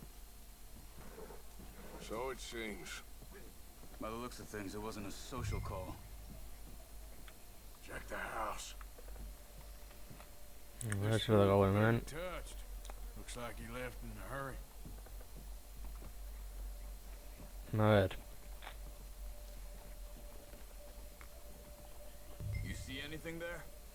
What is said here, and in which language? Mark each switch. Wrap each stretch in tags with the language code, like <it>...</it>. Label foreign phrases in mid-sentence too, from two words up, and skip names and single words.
<en>So it seems. By the looks of things, it wasn't a social call. Check the house.</en> <eu>Zer dago hemen.</eu> <en>Touched. Looks like he left in a hurry.</en> <es>A ver.</es> <en>You see anything there?</en>